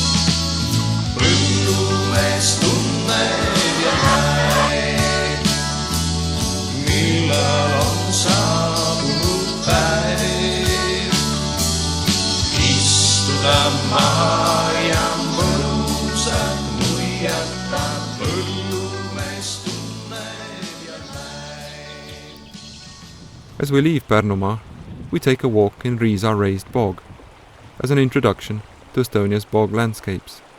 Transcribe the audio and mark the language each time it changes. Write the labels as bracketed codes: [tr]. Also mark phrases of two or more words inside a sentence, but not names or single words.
[et] Põllumees tunneb ja näeb, millal on saabunud päev. Istuda maha ja mõnusat muiata, põllumees tunneb ja näeb. [en] As we leave Pärnumaa, we take a walk in Riisa raised bog, as an introduction to Estonia's bog landscapes.